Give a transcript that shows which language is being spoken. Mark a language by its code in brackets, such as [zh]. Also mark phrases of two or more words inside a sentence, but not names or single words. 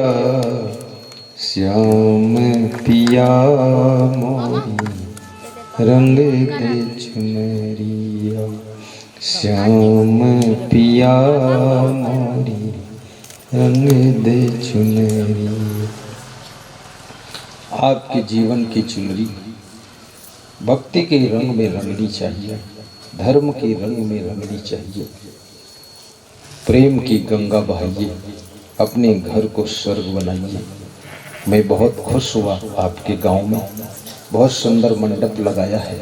[hi] श्याम पिया मोरी रंग दे चुनरिया, श्याम पिया मोरी रंग दे चुनरिया। आपके जीवन की चुनरी भक्ति के रंग में रंगनी चाहिए, धर्म के रंग में रंगनी चाहिए। प्रेम की गंगा बहाइए, अपने घर को स्वर्ग बनाइए। मैं बहुत खुश हुआ, आपके गांव में बहुत सुंदर मंडप लगाया है।